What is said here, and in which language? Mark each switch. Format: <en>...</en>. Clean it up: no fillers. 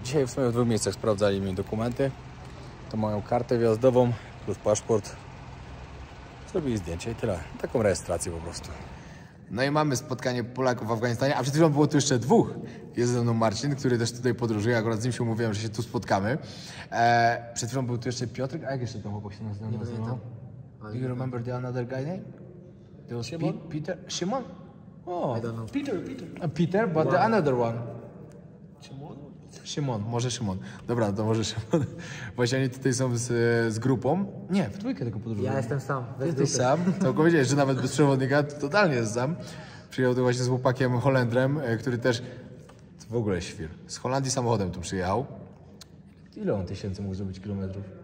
<pl>Dzisiaj w sumie w 2 miejscach sprawdzali mi dokumenty. To moją kartę wjazdową plus paszport. Zrobili zdjęcie i tyle. Taką rejestrację po prostu. No i mamy spotkanie Polaków w Afganistanie, a przed chwilą było tu jeszcze dwóch. Jest ze mną Marcin, który też tutaj podróżuje, akurat z nim się umówiłem, że się tu spotkamy. Przed chwilą był tu jeszcze Piotrek, a jak jeszcze ten chłopak się nazywał? Nie pamiętam.</pl> <en>Do you remember the another guy name? There was Peter? Shimon? Oh, I don't know. Peter, but the another one.</en> <pl>Szymon, może Szymon. Dobra, to może Szymon. Właśnie oni tutaj są z grupą. Nie, w trójkę tylko podróżują. Ja jestem sam. bez Jesteś grupy. sam? To powiedziałeś, że nawet bez przewodnika to totalnie jest sam. Przyjechał tu właśnie z chłopakiem Holendrem, który też w ogóle świr. Z Holandii samochodem tu przyjechał. Ile on tysięcy mógł zrobić kilometrów?</pl>